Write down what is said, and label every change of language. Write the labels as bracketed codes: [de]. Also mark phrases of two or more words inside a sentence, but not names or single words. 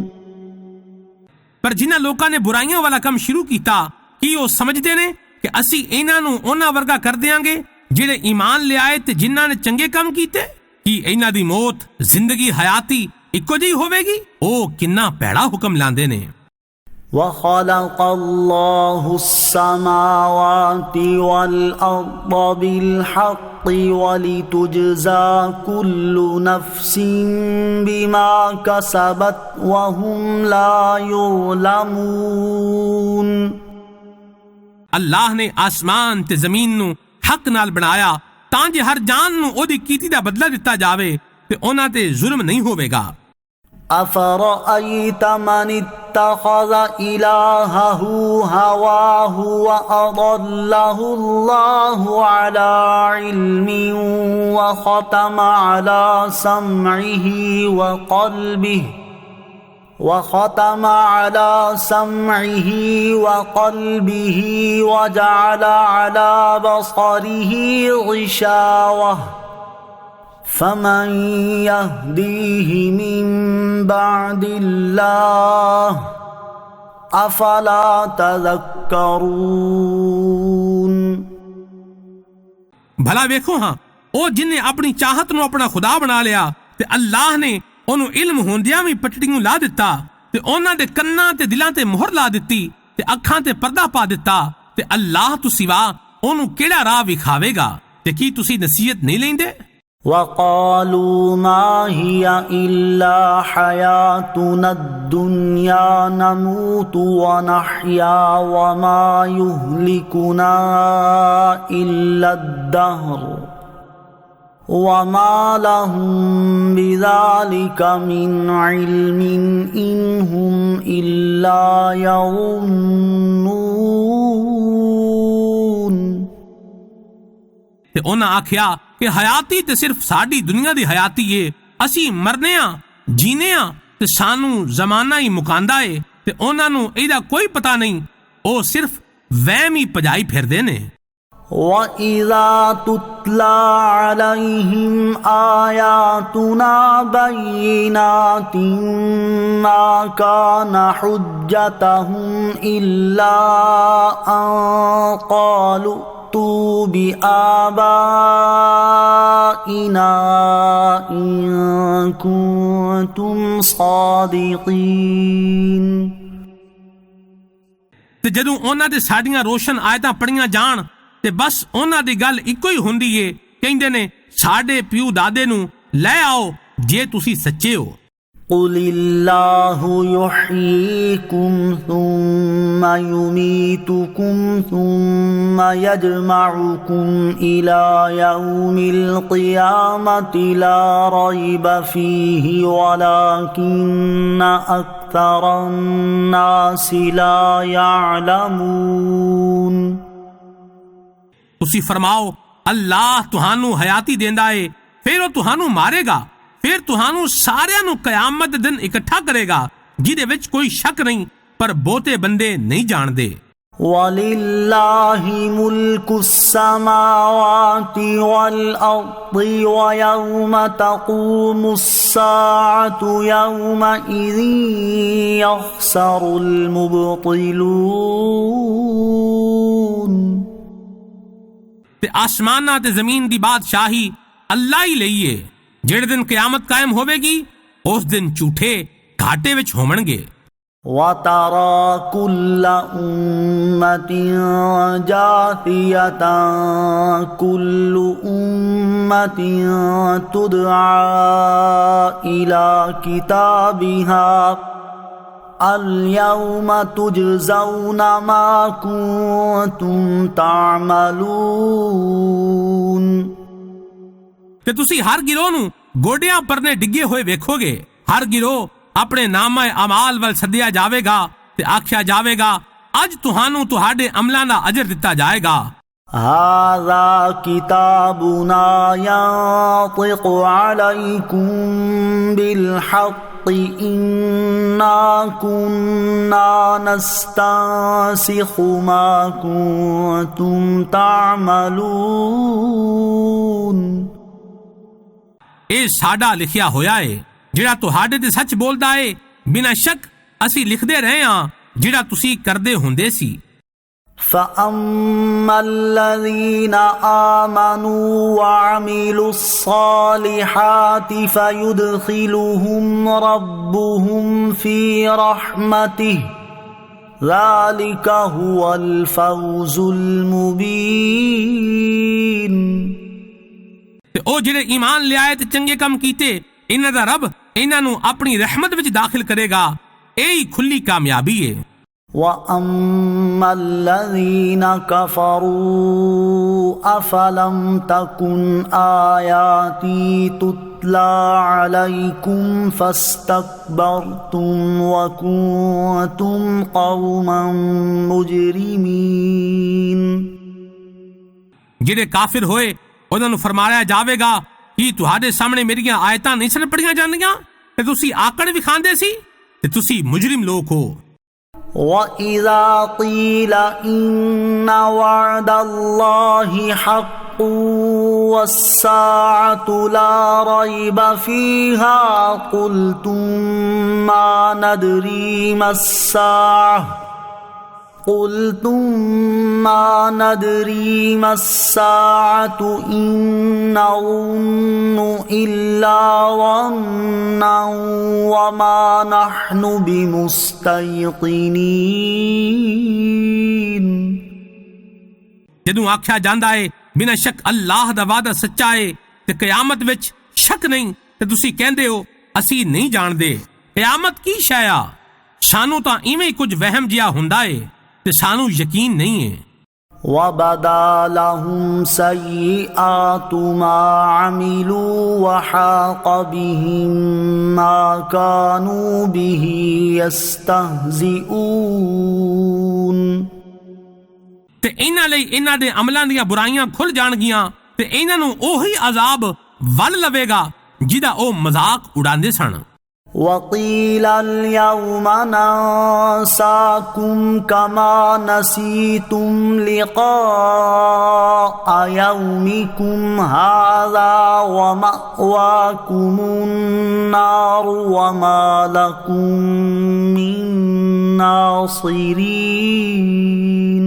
[pa] ਪਰ ਜਿਨ੍ਹਾਂ ਲੋਕਾਂ ਨੇ ਬੁਰਾਈਆਂ ਵਾਲਾ ਕੰਮ ਸ਼ੁਰੂ ਕੀਤਾ ਕੀ ਉਹ ਸਮਝਦੇ ਨੇ ਕਿ ਅਸੀਂ ਇਹਨਾਂ ਨੂੰ ਉਹਨਾਂ ਵਰਗਾ ਕਰ ਦਿਆਂਗੇ ਜਿਹੜੇ ਈਮਾਨ ਲਿਆਏ ਤੇ ਜਿਨ੍ਹਾਂ ਨੇ ਚੰਗੇ ਕੰਮ ਕੀਤੇ? ਕੀ ਇਹਨਾਂ ਦੀ ਮੌਤ ਜ਼ਿੰਦਗੀ ਹਯਾਤੀ ਇੱਕੋ ਜਿਹੀ ਹੋਵੇਗੀ? ਉਹ ਕਿੰਨਾ ਭੈੜਾ ਹੁਕਮ ਲਾਉਂਦੇ ਨੇ। [ar] وَخَلَقَ اللَّهُ السَّمَاوَاتِ وَالْأَرْضَ بِالْحَقِّ ولتجزى كل نفس بما كسبت وهم لا يظلمون۔ [pa] اللہ نے آسمان تے زمین نو حق نال بنایا تاں جے ہر جان نو اودی کیتی دا بدلہ دتا جاوے تے انہاں تے ظلم نہیں ہوے گا۔ [ar] أفرأيت من اتخذ إلهه هواه وأضله الله على علم وختم على سمعه وقلبه وجعل على بصره غشاوة فمن يهديه من بعد الله افلا تذكرون۔ [pa] بھلا ویکھو ہاں او جن نے اپنی چاہت نو اپنا خدا بنا لیا تے اللہ نے انہوں علم ہوندیاں بھی پٹڑیوں لا دتا تے انہاں دے کناں تے دلاں تے مہر لا دتی تے اکھاں تے پردہ پا دتا تے اللہ تو سوا انہوں کیڑا راہ وکھاوے گا تے کی تسی نصیحت نہیں لیندے؟ [ar] وقالوا ما هي إلا حياتنا الدنيا نموت ونحيا وما يهلكنا إلا الدهر وما لهم بذلك من علم إن هم إلا يظنون۔ [pa] تے انہاں آکھیا کہ حیاتی تے صرف ساڈی دنیا دی حیاتی ہے، اسی مرنے ہاں جینے ہاں تے سانو زمانہ ہی مکاندا ہے تے انہاں نو ایدا کوئی پتہ نہیں، او صرف وہم ہی پجائی پھردے نے۔ [ar] وَإِذَا تُتْلَى عَلَيْهِمْ آيَاتُنَا بَيِّنَاتٍ مَا كَانَ حُجَّتَهُمْ إِلَّا أَن قَالُوا ائْتُوا بِآبَائِنَا إِن كُنتُمْ صَادِقِينَ۔ [pa] تے جدوں انہاں تے ساڈیاں روشن آیتاں پڑھیاں جان تے بس انہاں دی گل اکو ہی ہوندی ہے، کہندے نے ساڈے پیو دادے نو لے آؤ جے تسی سچے ہو۔ [ar] قُلِ اللَّهُ يُحْيِيكُمْ ثُمَّ يُمِيتُكُمْ ثُمَّ يَجْمَعُكُمْ إِلَى يَوْمِ الْقِيَامَةِ لَا رَيْبَ فِيهِ وَلَكِنَّ أَكْثَرَ النَّاسِ لَا يَعْلَمُونَ۔ [pa] تسی فرماؤ اللہ تہانوں حیاتی دیندا ہے، پھر وہ تہانوں مارے گا، پھر تہانوں ساریاں نو قیامت دن اکٹھا کرے گا جہدے وچ کوئی شک نہیں، پر بہتے بندے نہیں جان دے۔ [ar] وَلِلَّهِ مُلْكُ السَّمَاوَاتِ وَالْأَرْضِ وَيَوْمَ تَقُومُ السَّاعَةُ يَوْمَئِذٍ يَخْسَرُ الْمُبْطِلُونَ۔ [pa] تے آسمانہ تے زمین دی بادشاہی اللہ ہی لئیے، جڑے دن قیامت قائم ہوے گی اس دن جھوٹے گھاٹے وچ ہومن گے۔ [ar] وَتَرَى كُلَّ أُمَّةٍ جَاثِيَةً كُلُّ أُمَّةٍ تُدْعَى إِلَى كِتَابِهَا الْيَوْمَ تُجْزَوْنَ مَا كُنتُمْ تَعْمَلُونَ۔ [pa] کہ تسی ہر گروہ نو گوڈیاں پرنے ڈگے ہوئے ویکھو گے، ہر گروہ اپنے نامہ اعمال ول سدیا جاوے گا تے آکھیا جاوے گا اج تہانوں تہاڈے عملاں دا اجر دتا جائے گا۔ [ar] هذا كتابنا ينطق عليكم بالحق إنا كنا نستنسخ ما كنتم تعملون۔ [pa] اے ساڈا لکھیا ہویا ہے جڑا تہاڈے تے سچ بولدا ہے، بنا شک اسی لکھدے رہے ہاں جڑا تسی کردے ہوندے سی۔ [ar] فَأَمَّا الَّذِينَ آمَنُوا وَعَمِلُوا الصَّالِحَاتِ فَيُدْخِلُهُمْ رَبُّهُمْ فِي رَحْمَتِهِ ذَلِكَ هُوَ الْفَوْزُ الْمُبِينُ۔ [pa] ਤੇ ਉਹ ਜਿਹੜੇ ਈਮਾਨ ਲਿਆਏ ਤੇ ਚੰਗੇ ਕੰਮ ਕੀਤੇ, ਇਹਨਾਂ ਦਾ ਰੱਬ ਇਹਨਾਂ ਨੂੰ ਆਪਣੀ ਰਹਿਮਤ ਵਿੱਚ ਦਾਖਲ ਕਰੇਗਾ। ਇਹ ਹੀ ਖੁੱਲੀ ਕਾਮਯਾਬੀ ਹੈ। [ar] وَأَمَّا الَّذِينَ كَفَرُوا أَفَلَمْ تَكُنْ آيَاتِي تُتْلَى عَلَيْكُمْ فَاسْتَكْبَرْتُمْ وَكُنْتُمْ قَوْمًا مُجْرِمِينَ۔ [pa] ਜਿਹੜੇ ਕਾਫਿਰ ਹੋਏ ਉਹਨਾਂ ਨੂੰ ਫਰਮਾਇਆ ਜਾਵੇਗਾ ਕਿ ਤੁਹਾਡੇ ਸਾਹਮਣੇ ਮੇਰੀਆਂ ਆਇਤਾਂ ਨਹੀਂ ਸਨ ਪੜੀਆਂ ਜਾਂਦੀਆਂ ਤੇ ਤੁਸੀਂ ਆਕੜ ਵੀ ਖਾਂਦੇ ਸੀ ਤੇ ਤੁਸੀਂ ਮੁਜਰਿਮ ਲੋਕ ਹੋ۔ [ar] وَإِذَا قِيلَ إِنَّ وَعْدَ اللَّهِ حَقٌّ وَالسَّاعَةُ لَا رَيْبَ فِيهَا قُلْتُمْ مَا نَدْرِي مَا السَّاعَةُ إِن نَّظُنُّ إِلَّا ظَنًّا وَمَا نَحْنُ بِمُسْتَيْقِنِينَ۔ [pa] ਜਦੋਂ ਆਖਿਆ ਜਾਂਦਾ ਹੈ ਬਿਨਾਂ ਸ਼ੱਕ ਅੱਲਾਹ ਦਾ ਵਾਅਦਾ ਸੱਚਾ ਹੈ ਤੇ ਕਿਆਮਤ ਵਿੱਚ ਸ਼ੱਕ ਨਹੀਂ, ਤੇ ਤੁਸੀਂ ਕਹਿੰਦੇ ਹੋ ਅਸੀਂ ਨਹੀਂ ਜਾਣਦੇ ਕਿਆਮਤ ਕੀ ਸ਼ੈ ਆ। ਸਾਨੂੰ ਤਾਂ ਇਵੇਂ ਹੀ ਕੁਝ ਵਹਿਮ ਜਿਹਾ ਹੁੰਦਾ ਹੈ ਤੇ ਸਾਨੂੰ ਯਕੀਨ ਨਹੀਂ ਹੈ۔ [ar] وَبَدَا لَهُمْ سَيِّئَاتُ مَا عَمِلُوا وَحَاقَ بِهِم مَّا كَانُوا بِهِ يَسْتَهْزِئُونَ۔ [pa] ਤੇ ਇਹਨਾਂ ਲਈ ਇਹਨਾਂ ਦੇ ਅਮਲਾਂ ਦੀਆਂ ਬੁਰਾਈਆਂ ਖੁੱਲ ਜਾਣਗੀਆਂ ਤੇ ਇਹਨਾਂ ਨੂੰ ਉਹੀ ਅਜ਼ਾਬ ਵੱਲ ਲਵੇਗਾ ਜਿਹਦਾ ਉਹ ਮਜ਼ਾਕ ਉਡਾਉਂਦੇ ਸਨ۔ [ar] وَقِيلَ الْيَوْمَ نَنسَاكُمْ كَمَا نَسِيتُمْ لِقَاءَ يَوْمِكُمْ هَذَا وَمَأْوَاكُمُ النَّارُ وَمَا لَكُمْ مِن نَاصِرِينَ۔